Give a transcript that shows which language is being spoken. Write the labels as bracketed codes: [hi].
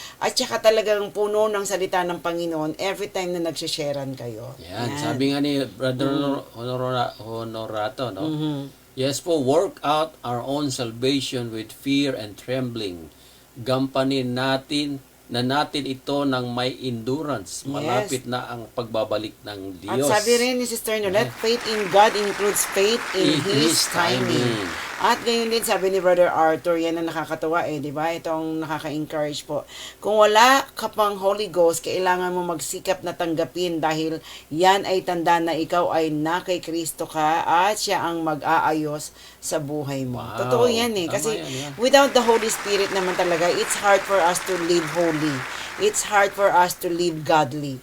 [tl] At saka talagang puno ng salita ng Panginoon [en] every time [tl] na nagsisharean kayo. Yan. Sabi nga ni Brother Honorato, no? [en] Yes po, work out our own salvation with fear and trembling. [tl] Gampanin natin ito ng may endurance. Malapit na ang pagbabalik ng Diyos. At sabi rin ni [en] Sister Nolette, faith in God includes faith in His timing. [tl] At gayon din, sabi ni Brother Arthur, yan ang nakakatawa di ba? Ito ang nakaka-encourage po. Kung wala ka pang Holy Ghost, kailangan mo magsikap na tanggapin dahil yan ay tanda na ikaw ay na kay Kristo ka at siya ang mag-aayos sa buhay mo. Wow. Totoo yan kasi yan. [en] without the Holy Spirit [tl] naman talaga, [en] it's hard for us to live holy. It's hard for us to live godly.